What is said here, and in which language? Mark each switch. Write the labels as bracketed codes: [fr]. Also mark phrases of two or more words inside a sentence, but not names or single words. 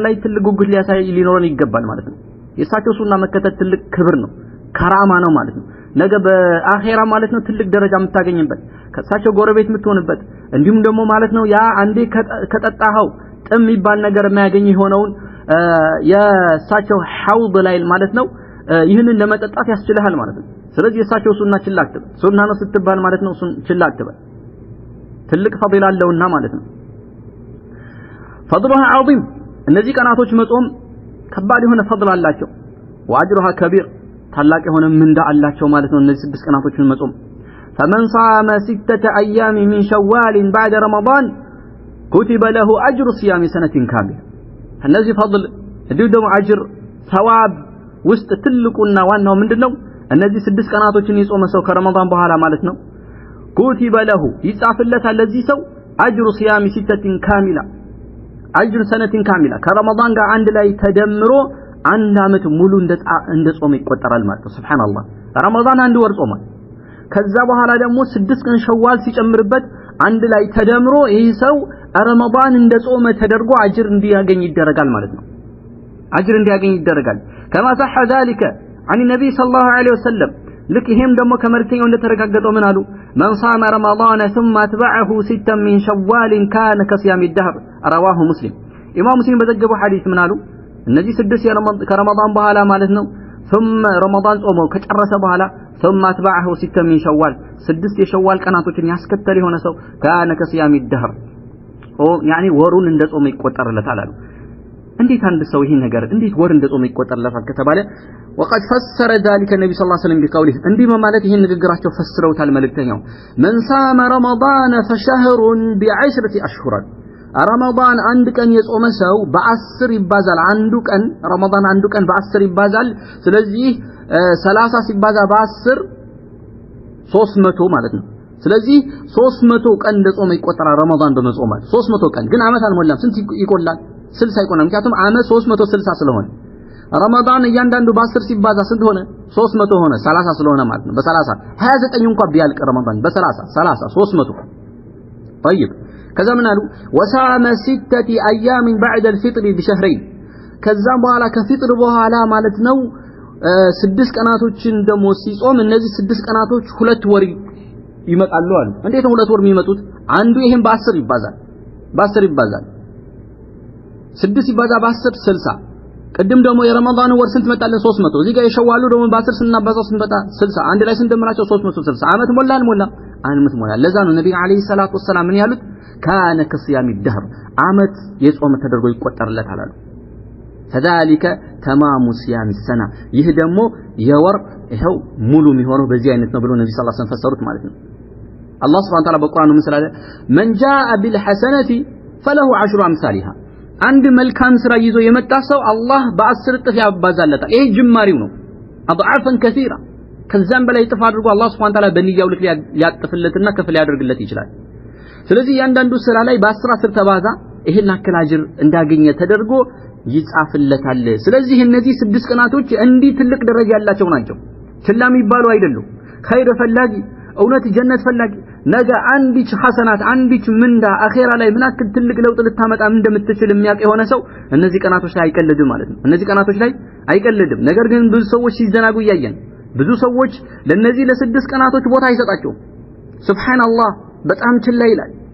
[am] ላይ ትልቅ ጉጉት ሊኖረን ይገባል ማለት ነው። የእሳቸው ሱና መከተል ትልቅ ክብር ነው ከራማ ነው ማለት ነው። ነገ በአኺራ ማለት ነው ትልቅ ደረጃ የምታገኝበት ከእሳቸው ጎረቤት የምትሆንበት እንዲሁም ደግሞ ማለት ነው ያ አንዴ ከጠጣኸው ጥም የሚባል ነገር የማያገኝ የሆነውን የእሳቸው ሐውድ ላይ ማለት ነው ይህንን ለመጠጣት ያስችልሃል ማለት ነው። ስለዚህ የእሳቸው ሱና ችላ አትበል። ሱና ነው ስትባል ማለት ነው ችላ አትበል። ትልቅ ፈዲላ አለውና ማለት ነው። [ar] فضلها عظيم [am] እነዚህ ቀናቶች መጾም ከባድ የሆነ ፈድል አላቸው። [ar] وأجرها كبير [am] ታላቅ የሆነ ምንዳ አላቸው ማለት ነው። እነዚህ 6 ቀናቶችን መጾም [ar] فمن صام 6 أيام من شوال بعد رمضان كتب له أجر صيام سنة كاملة [am] እነዚህ ፈድል እንዲሁም ደግሞ አጅር ሰዋብ ውስጥ ትልቁና ዋናው ምንድነው እነዚህ 6 ቀናቶችን የጾመ ሰው ከረመዳን በኋላ ማለት ነው [ar] كتب له [am] ይጻፍለታል ለዚህ ሰው أجر [ar] صيام 6 كاملة أجر سنة كاملة [am] ከረመዳን ጋር አንድ ላይ ተደምሮ አንድ አመት ሙሉ እንደ ጾም ይቆጠራል ማለት ነው። ሱብሃንአላህ ረመዳን አንድ ወር ጾሟል። ከዛ በኋላ ደግሞ 6 ቀን ሸዋል ሲጨምርበት አንድ ላይ ተደምሮ ይህ ሰው ረመዳን እንደ ጾመ ተደርጎ አጅር እንዲያገኝ ይደረጋል ማለት ነው። አጅር እንዲያገኝ ይደረጋል። [ar] كما صح ذلك عن النبي صلى الله عليه وسلم [am] ልክ ይሄም ደግሞ ከመልእክተኛው እንደተረጋገጠው ምን አሉ [ar] من صام رمضان ثم اتبعه 6 من شوال كان كصيام الدهر رواه مسلم ኢማም ሙስሊም [am] በዘገበው ሐዲስ ምን አሉ እነዚህ 6 ከረመዳን በኋላ ማለት ነው ثم ረመዳን ጾመው ከጨረሰ በኋላ [ar] ثم اتبعه 6 من شوال [am] 6 የሸዋል ቀናቶችን ያስከተለ የሆነ ሰው [ar] كان كصيام الدهر يعني [am] ወሩን እንደ ጾመ ይቆጠርለታል አሉ። እንዴት አንድ ሰው ይሄን ነገር እንዴት ወር እንደ ጾመ ይቆጠርለታል ከተባለ [ar] وقد فسر ذلك النبي صلى الله عليه وسلم بقوله [am] እንዲህ ማለት ይሄን ንግግራቸው ፈስረውታል መልእክተኛው [ar] من صام رمضان فشهر ب10 أشهر [am] ረመዳን አንድ ቀን የጾመ ሰው በ10 ይባዛል። አንዱ ቀን ረመዳን አንዱ ቀን በ10 ይባዛል። ስለዚህ 30 ሲባዛ በ10 300 ማለት ነው። ስለዚህ 300 ቀን እንደጾመ ይቆጠራል ረመዳን በመጾማል 300 ቀን ግን አመት አልሞላም። ስንት ይቆላል? 60 ይቆላል። ምክንያቱም አመት 360 ስለሆነ ረመዳን እያንዳንዱ በ10 ሲባዛ ስንት ሆነ? 300 ሆነ 30 ስለሆነ ማለት ነው። በ30 29 እንኳን ቢያልቅ ረመዳን በ30 300 طيب ከዛ ምን አሉ [ar] وصام 6 أيام بعد الفطر بشهرين [am] ከዛም በኋላ ከፍጥር በኋላ ማለት ነው 6 ቀናቶችን ደሞ ሲጾም እነዚህ 6 ቀናቶች 2 ወር ይመጣሉ አሉ። እንዴት ነው 2 ወር የሚመጡት? አንዱ ይሄን በ10 ይባዛል 6 ሲባዛ በ10 60 ቅድም ደግሞ የረመዳን ወር ስንት መጣለን 300 እዚህ ጋር የሸዋሉ ደግሞ በ10 ስናባዛው ስንት መጣ 60 አንድ ላይ ስንደምራቸው 360 አመት ሞላ አልሞላ አመት ሞላ። ለዛ ነው ነብዩ [ar] عليه الصلاة والسلام [am] ምን ያሉት [ar] كان كصيام الدهر [am] አመት የጾመ ተደርጎ ይቆጠርለታል አሉ። [ar] فذلك تمام صيام السنه [am] ይህ ደግሞ የወር ይሄው ሙሉ የሚሆነው በዚህ አይነት ነው ብሎ ነብዩ [ar] صلى الله عليه وسلم [am] ፈሰሩት ማለት ነው። አላህ [ar] سبحانه وتعالى [am] በቁርአኑ ምን ስላለ [ar] من جاء بالحسنه فله 10 امثالها [am] አንድ መልካም ስራ ይዞ የመጣ ሰው አላህ በ10 እጥፍ ያባዛለታል። ይሄ ጅማሪው ነው። [ar] أضعافا كثيرا [am] ከዛም በላይ እጥፍ አድርጎ አላህ [ar] سبحانه وتعالى [am] በንያው ልክ ሊያጥፍለትና ከፍ ሊያደርግለት ይችላል። ስለዚህ ያንዳንዱ ስራ ላይ በ10 ተባዛ ይሄን አክል አጅር እንዳገኘ ተደርጎ ይጻፍለታል። ስለዚህ እነዚህ 6 ቀናቶች እንዲህ ትልቅ ደረጃ ያላቸው ናቸው። ችላ የሚባሉ አይደሉም። ኸይር ፈላጊ እውነት ጀነት ፈላጊ ነገ አንዲች ሐሰናት አንዲች ምንዳ አኺራ ላይ ምን አክል ትልቅ ለውጥ ልታመጣ እንደምትችል የሚያውቅ የሆነ ሰው እነዚህ ቀናቶች ላይ አይቀልድም ማለት ነው። እነዚህ ቀናቶች ላይ አይቀልድም። ነገር ግን ብዙ ሰዎች ሲዘናጉ ያያየን ብዙ ሰዎች ለነዚህ ለ6 ቀናቶች ቦታ አይሰጣቸውም። ሱብሃንአላህ በጣም ችላ ይላል።